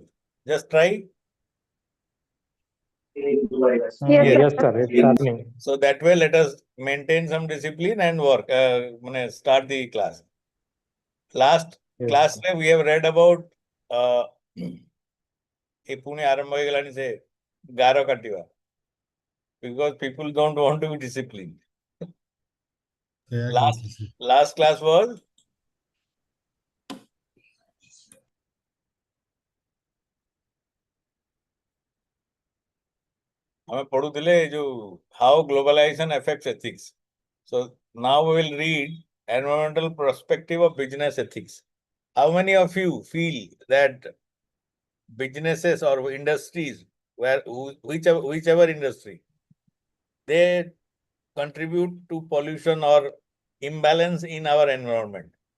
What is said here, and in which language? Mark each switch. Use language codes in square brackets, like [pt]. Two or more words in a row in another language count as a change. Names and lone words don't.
[en] Just try. Yes, sir. It's happening. So that way, let us maintain some discipline and work. Start the class. Last Yes, class sir. we have read about [or] ଏ ପୁଣି ଆରମ୍ଭ ହେଇଗଲାଣି ସେ ଗାର କାଟିବା [en] because people don't want to be disciplined. Last class was हमें पढ़ुथिले जो how globalization affects ethics. So now we will read environmental perspective of business ethics. How many of you feel that businesses or industries, whichever industry, they contribute to pollution or imbalance in our environment?